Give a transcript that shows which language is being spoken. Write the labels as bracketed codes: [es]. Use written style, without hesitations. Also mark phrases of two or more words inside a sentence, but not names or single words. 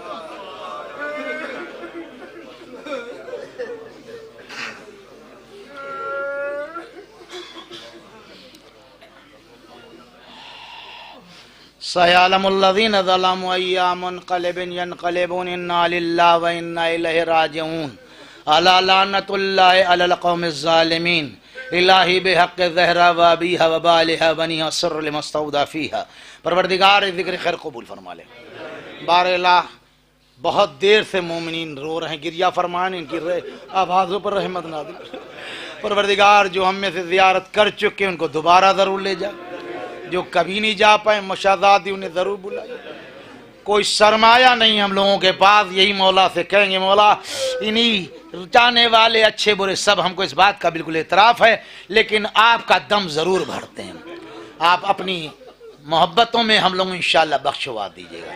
[ar] سيعلم الذين ظلموا أي منقلب ينقلبون إنا لله وإنا إليه راجعون ألا لعنة الله على القوم الظالمين إلهي بحق الزهراء وأبيها وبعلها وبنيها والسر المستودع فيها. [hi] परवरदिगार ज़िक्र खैर कबूल फरमा ले। बारला बहुत देर से मोमिनीन रो रहे हैं, गिरिया फरमान, इनकी आवाज़ों पर रहमत नाज़िल। परवरदिगार जो हम में से ज़ियारत कर चुके उनको दोबारा ज़रूर ले जा, जो कभी नहीं जा पाए मुशादाती उन्हें ज़रूर बुलाए। कोई सरमाया नहीं हम लोगों के पास, यही मौला से कहेंगे मौला इन्हीं जाने वाले अच्छे बुरे सब हमको इस बात का बिल्कुल एतराफ़ है, लेकिन आपका दम ज़रूर भरते हैं, आप अपनी मोहब्बतों में हम लोग इंशाअल्लाह बख्शवा दीजिएगा।